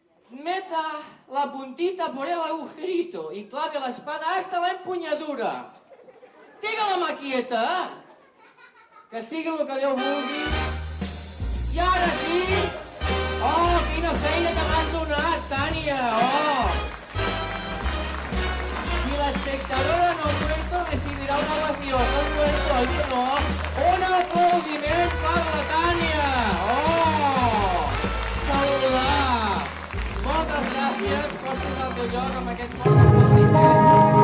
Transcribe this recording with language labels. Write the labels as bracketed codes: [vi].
[es] Meta la puntita por el agujerito y clave la espada hasta la empuñadura. [ca] Digue la mà quieta, que sigui el que Déu vulgui. I ara sí! Oh, quina feina que m'has donat, Tània! Oh! [es] Si l'espectadora no muerto recibirá una ovación. No muerto, el que no. [ca] Un aplaudiment per la Tània! Oh! Saludar! Moltes gràcies, pots posar el teu lloc amb aquest fort aplaudiment.